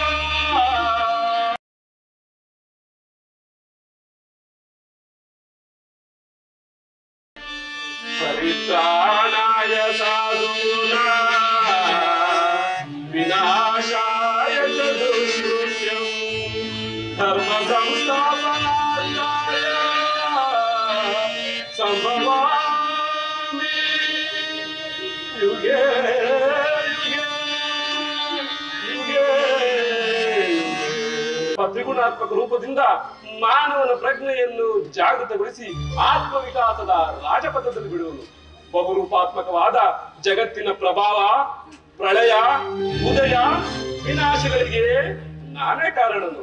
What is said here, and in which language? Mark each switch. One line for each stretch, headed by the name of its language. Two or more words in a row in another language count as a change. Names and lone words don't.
Sanskrit: ಪರಿತ್ರಾಣಾಯ ಸಾಧೂನಾಂ ವಿನಾಶಾಯ ಚ ದುಷ್ಕೃತ್ಯಂ ಧರ್ಮ ಸಂಸ್ಥಾಪನಾರ್ಥಾಯ ಸಂಭವಾಮಿ ಯುಗೇ ಯುಗೇ ಯುಗೇ.
Kannada: ತ್ರಿಗುಣಾತ್ಮಕ ರೂಪದಿಂದ ಮಾನವನ ಪ್ರಜ್ಞೆಯನ್ನು ಜಾಗೃತಗೊಳಿಸಿ ಆತ್ಮವಿಕಾಸದ ರಾಜಪಥದಲ್ಲಿ ಬಿಡುವನು. ಬಹುರೂಪಾತ್ಮಕವಾದ ಜಗತ್ತಿನ ಪ್ರಭಾವ, ಪ್ರಳಯ, ಉದಯ, ವಿನಾಶಗಳಿಗೆ ನಾನೇ ಕಾರಣನು.